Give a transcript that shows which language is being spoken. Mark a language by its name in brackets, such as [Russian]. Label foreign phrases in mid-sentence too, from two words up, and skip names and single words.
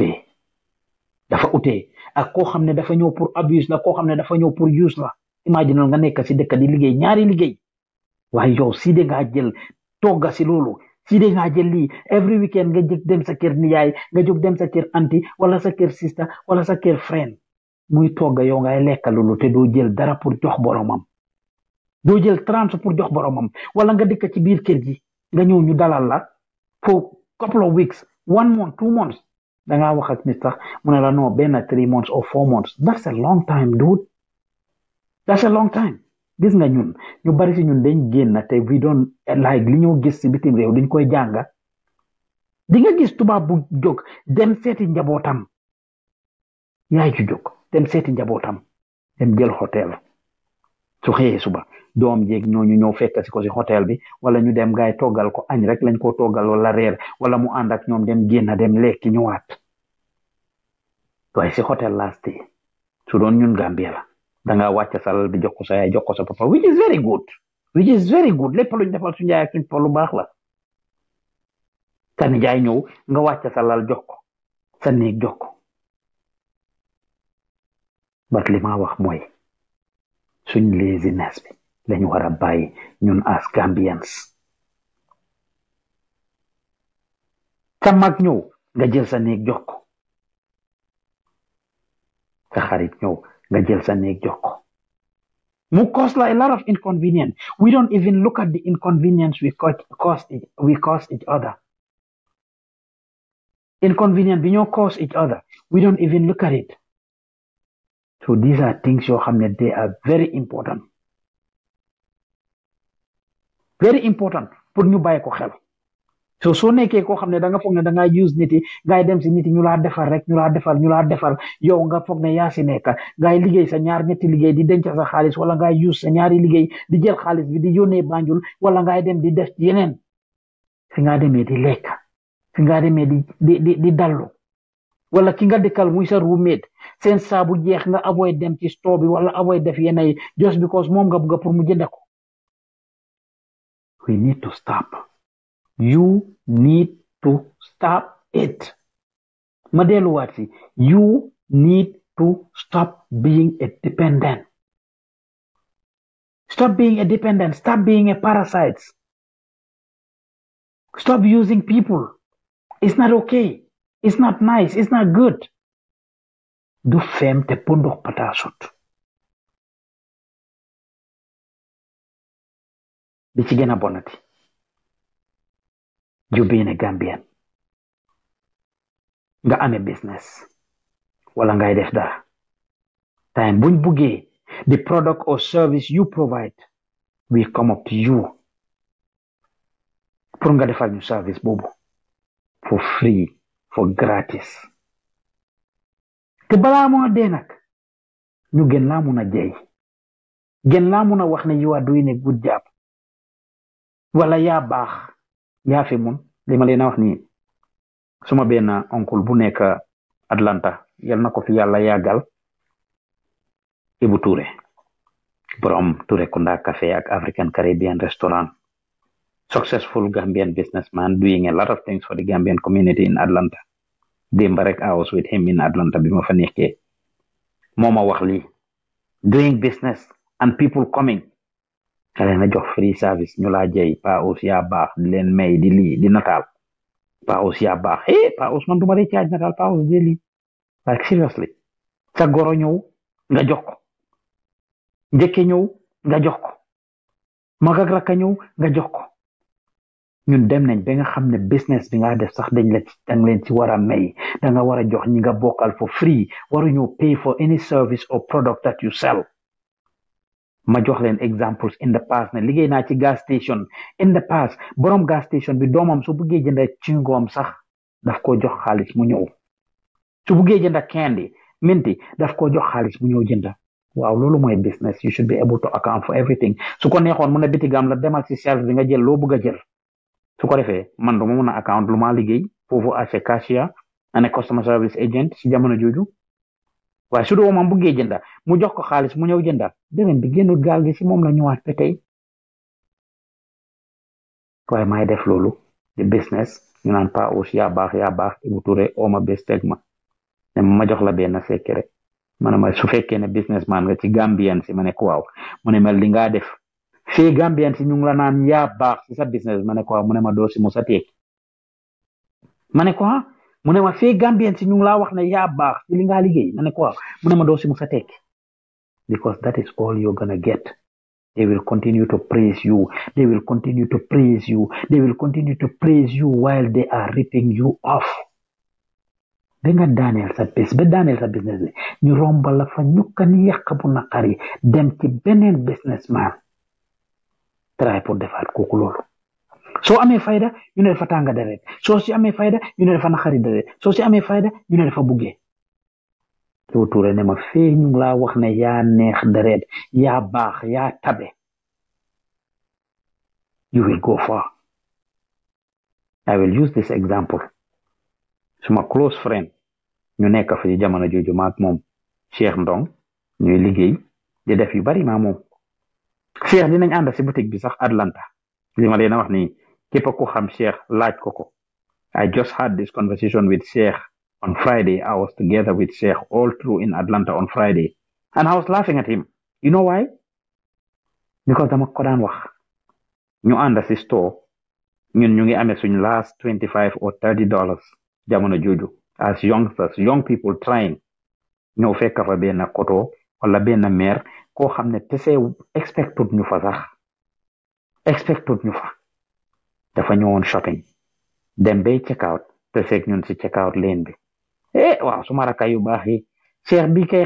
[Wolof] utee ak koo xam ne dafa ñëw pour abuse la koo xam ne dafa ñëw pour use la imagine nga nekk si dëkk di liggéey ñaari liggéey waaye yow si de ngaa jël togga si loolu si de ngaa jël lii [English] every weekend [Wolof] nga jóg dem sa kër niyaay nga jóg dem sa kër anti wala sa kër sista wala sa kër friend muy togga yow ngay lekk loolu te doo jël dara pour jox boromam doo jël 30 pour jox boromam wala nga dëkk ci biir kër gi nga ñëw ñu dalal la [English] for couple of weeks 1 month 2 months [Wolof] da ngaa wax ak nit sax mu ne la non benn [English] 3 months or 4 months that's a long time dude that's a long time [Wolof] gis nga ñun ñu bari si ñun dañ génn te [English] we don't like [Wolof] li ñoo gis si bitim réew dañ koy jànga di nga gis tubaab bu jóg dem seeti njabootam yaay ju jóg dem seeti njabootam dem jël hôtel su xëyee suba doom jeeg ñooñu ñëw fekk si ko si hôtel bi wala ñu dem gaay toggal ko añ rek lañ ko toggal wala reer wala mu ànd ak ñoom dem génn dem lekki ñëwaat waaye si hôtel laa stay su doon ñun Gambia la da ngaa wàcc sa lal bi jox ko sa yaay jox ko sa papa [English] which is very good [Wolof] lépp luñ defal suñu yaay ak suñu papa lu baax la sa nijaay ñëw nga wàcc sa lal jox ko sa néeg jox ko bat li ma wax mooy suñ laziness bi lañu war a bàyyi ñun [English] as Gambians [Wolof] sa mag ñëw nga jël sa néeg jox ko sa xarit ñëw nga jël sa néeg jox ko mu [English] cause la a lot of inconvenience we don't even look at the inconvenience we cause each other inconvenience [Wolof] bi ñoo [English] cause each other we don't even look at it so these are things [Wolof] yoo xam ne [English] they are very important [Wolof] pour ñu bàyyi ko xel soo nekkee koo xam ne da nga foog ne da ngaa use nit yi ngay dem si nit yi ñu laa defal rek ñu laa defal yow nga foog ne yaa si nekk ngay liggéey sa ñaar ñetti liggéey di denc sa xaalis wala ngay use sa ñaari liggéey di jël xaalis bi di yónnee Banjul wala ngay dem di def yeneen fi nga demee di lekk fi nga demee di dallu wala ki nga dëkkal muy sa roommate seen saabu jeex nga avoid dem ci store bi wala avoid def yenn [English] just because [Wolof] moom nga bëgg pour mu jënd ko [English] we need to stop. You need to stop it. [Wolof] Ma delluwaat si [English] you need to stop being a dependent. Stop being a dependent. Stop being a parasite. Stop using people. It's not okay. It's not nice. It's not good. [Wolof] Du fem te pundox patasut. Bi ci gëna bonati. [English] You being a Gambian. [Wolof] Nga amee business. Wala ngay def dara. Time buñ buggee [English] the product or service you provide, we come up to you. [Wolof] Pour nga defal ñu service boobu. [English] For free. For gratis. [Wolof] Te balaa moo dee nag. Ñu gën laa mun a jey. Gën laa mun a wax ne [English] you are doing a good job. [Wolof] Wala yaa baax. yaa fi mun li ma leen a wax nii suma benn oncle bu nekk Atlanta yal na ko fi yàlla yàggal Ibu Touré borom Touré Kunda Cafe ak African Caribbean Restaurant, [English] successful Gambian businessman doing a lot of things for the Gambian community in Atlanta. [Wolof] Démba rek [English] I was with him in Atlanta [Wolof] bi ma fa nekkee moo ma wax lii [English] doing business and people coming [Wolof] ka leen a jox [English] free service [Wolof] ñu laa jey Pa Ous yaa baax di leen may di lii di nataal Pa Ous yaa baax Pa Ous man duma dee caaj nataal Pa Ous di lii [English] like seriously [Wolof] sa goro ñëw nga jox ko njëkke ñëw nga jox ko mag ak rakka ñëw nga jox ko ñun dem nañ ba nga xam ne business bi nga def sax dang leen ci war a may da nga war a jox ñi nga bokkal [English] for free [Wolof] waruñu [English] pay for any service or product that you sell. [Wolof] Ma jox leen [English] examples in the past [Wolof] ne liggéey naa ci [English] gas station in the past [Wolof] borom [English] gas station [Wolof] bi doomam su buggee jënda cingom sax daf ko jox xaalis mu ñëw su buggee jënda candy minti daf ko jox xaalis mu ñëw jënda. Waaw loolu mooy business. [English] You should be able to account for everything. [Wolof] Su ko neexoon mu ne bitigam la demal ci shelf bi nga jël loo bëgg a jël su ko defee man du ma mën a account lu ma liggéey foofu [English] as a cashier and a customer service agent [Wolof] si jamono jooju waaye su doo ma buggee jënda mu jox ko xaalis mu ñëw jënda dërëm bi génnut gaal gi si moom la ñëwaat ba tey waaye maay def loolu di business ñu naan Pa Ous yaa baax Ibu Touré oo ma bés teg ma ne ma jox la benn secret ma ne ma su fekkee ne businessman nga ci Gambian si ma ne ko waaw mu ne ma li nga def fii Gambian si ñu ngi la naan yaa baax si sa business ma ne ko waaw mu ne ma doo si mu sa tekki ma ne ko mu ne ma fii Gambian si ñu ngi laa wax ne yaa baax ci li nga liggéey ma ne ko waaw mu ne ma doo si mu sa tekki [English] because that is all you're gonna get. They will continue to praise you. They will continue to praise you. They will continue to praise you while they are ripping you off. [Wolof] Ba nga daaneel sa business bi ñu rombal la fa ñukkan yàq bu naqari dem ci beneen businessman try pour defaat kooku loolu soo amee fayda ñu ne dafa tànga deret soo si amee fayda ñu ne dafa naqari deret soo si amee fayda ñu ne dafa buggee Ibu Touré ne ma fee ñu ngi laa wax ne yaa neex deret yaa baax yaa tabe [English] you will go far. I will use this example. [Wolof] Suma [English] close friend [Wolof] ñu nekk fi jamono jooju maak moom Cheikh Ndong ñuy liggéey di def yu bari maa moom Cheikh dinañ ànd si boutique bi sax Atlanta li ma leen a wax nii képp ku xam Cheikh laaj ko [English] I just had this conversation with Cheikh on Friday. I was together with Cheikh all through in Atlanta on Friday and I was laughing at him. You know why? [Wolof] Because dama ko daan wax ñu ànd si store ñun ñu ngi amee suñ [English] last $25 or $30 [Wolof] jamono jooju [English] as youngsters, young people trying [Wolof] ñëw fekk fa benn koto wala benn meer koo xam ne te see expected ñu fa dafa ñëwoon shopping dem bay [English] check out [Wolof] te seeg ñun si [English] check out [Wolof] leen bi waaw suma rakka yu baax yi Cheikh bi kay